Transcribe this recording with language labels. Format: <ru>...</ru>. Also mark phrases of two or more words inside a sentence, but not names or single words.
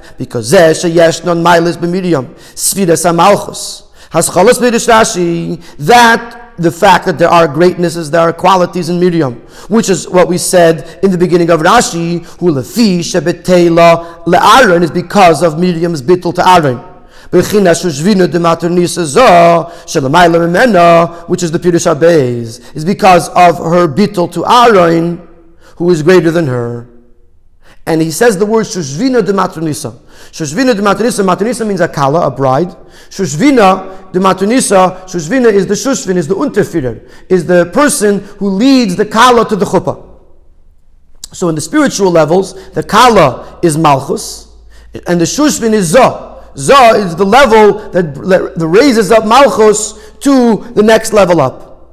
<en>Because that the fact that there are greatnesses, there are qualities in Miriam, which is what we said in the beginning of Rashi, is because of Miriam's bittul to Aaron. Which is the</en> <he>פירוש הבית,</he> <en>is because of her bittul to Aaron, who is greater than her. and he says the word</en> <arc>שושבינא דמטרוניתא. שושבינא דמטרוניתא.</arc> <en>Matronisa means a kala, a bride.</en> <arc>שושבינא דמטרוניתא.</arc> <en>Shushvina is the shushvin, is the unterführer, is the person who leads the kala to the chuppah. So in the spiritual levels, the kala is malchus, and the shushvin is zah. Zah is the level that raises up malchus to the next level up.</en>